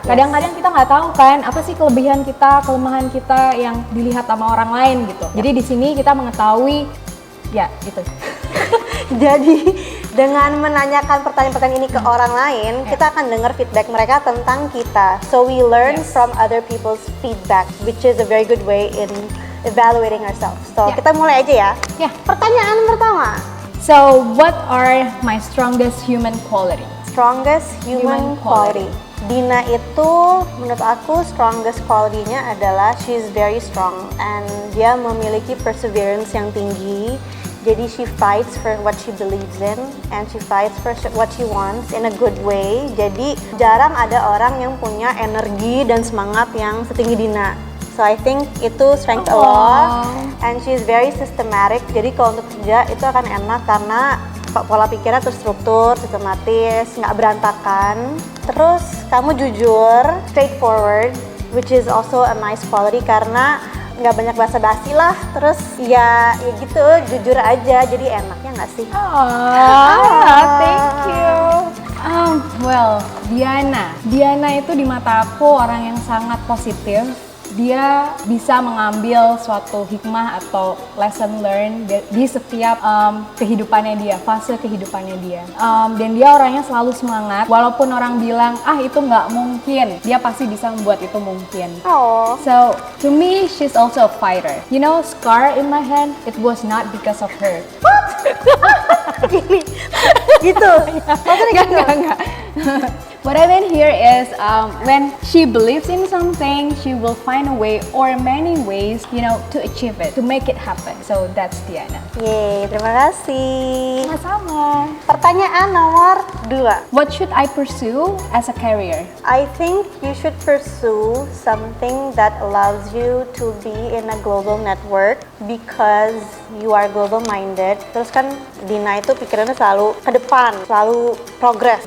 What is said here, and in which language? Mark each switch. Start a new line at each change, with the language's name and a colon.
Indonesian: Kadang-kadang kita nggak tahu kan apa sih kelebihan kita, kelemahan kita yang dilihat sama orang lain gitu. Jadi di sini kita mengetahui ya gitu. Jadi dengan menanyakan pertanyaan-pertanyaan ini ke orang lain, kita akan dengar feedback mereka tentang kita.
English: So we learn from other people's feedback, which is a very good way in evaluating ourselves.
Indonesian: So kita mulai aja ya. Pertanyaan pertama.
English: So what are my strongest human quality? Strongest human quality.
Indonesian: Dina itu menurut aku strongest quality-nya adalah
English: she's very strong and
Indonesian: dia memiliki perseverance yang tinggi.
English: Jadi she fights for what she believes in and she fights for what she wants in a good way.
Indonesian: Jadi jarang ada orang yang punya energi dan semangat yang setinggi Dina.
English: So I think itu strength a lot, and she's very systematic.
Indonesian: Jadi kalau untuk kerja itu akan enak karena pola pikirnya terstruktur, sistematis, nggak berantakan. Terus kamu jujur, straightforward,
English: which is also a nice quality
Indonesian: karena nggak banyak basa-basi lah. Terus ya gitu, jujur aja, jadi enaknya nggak sih?
English: Thank you.
Indonesian: Well, Diana itu di mata aku orang yang sangat positif. Dia bisa mengambil suatu hikmah atau lesson learned di setiap kehidupannya dia, fase kehidupannya dia. Dan dia orangnya selalu semangat, walaupun orang bilang, itu nggak mungkin, dia pasti bisa membuat itu mungkin.
English: So, to me, she's also a fighter. You know, scar in my hand, it was not because of her.
Indonesian: Gini, gitu? Maksudnya gitu? Enggak.
English: What I mean here is when she believes in something, she will find a way or many ways, to achieve it, to make it happen. So that's Diana.
Indonesian: Yeay, terima kasih. Sama-sama. Pertanyaan nomor 2.
English: What should I pursue as a career? I think you should pursue something that allows you to be in a global network because you are global minded.
Indonesian: Terus kan Dina itu pikirannya selalu ke depan, selalu progress.